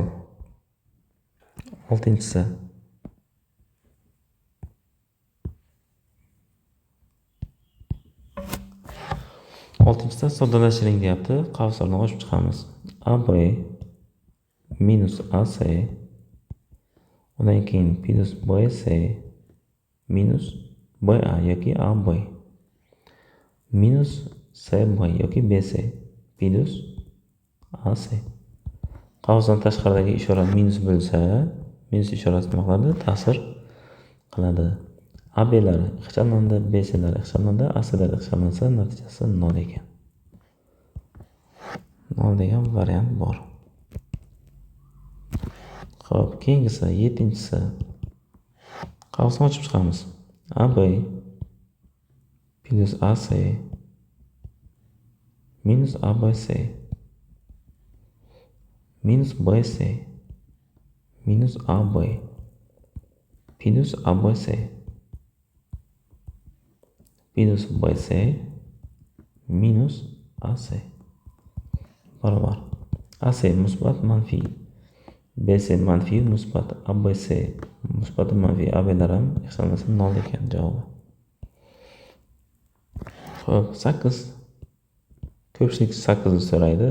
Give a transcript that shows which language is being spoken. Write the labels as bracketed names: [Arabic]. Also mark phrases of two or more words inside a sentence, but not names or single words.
[Uzbek] Oltinchisi soddalashtiring deyapti. Qavslarni ochib chiqamiz. AB minus AC undan keyin minus BC minus BA yoki AB minus CB yoki BC minus AC. Qavsdan tashqaridagi ishora minus bo'lsa, minus ishorasi nima qiladi? Ta'sir qiladi. AB'lar hisoblandi, BC'lar hisoblandi, AC'lar hisoblansa natijasi 0 ekan. 0 degan variant bor. Xo'p, keyingisi 7-si. Qavsni ochib chiqamiz. AB plus AC minus ABC minus BC minus AB minus ABC minus BC minus AC barobar AC musbat manfiy, BC manfiy musbat, ABC musbat manfiy, AB'lar ham hisoblansa 0 ekan javobi. Xo'p, 8. Ko'pchilik 8 ni so'raydi.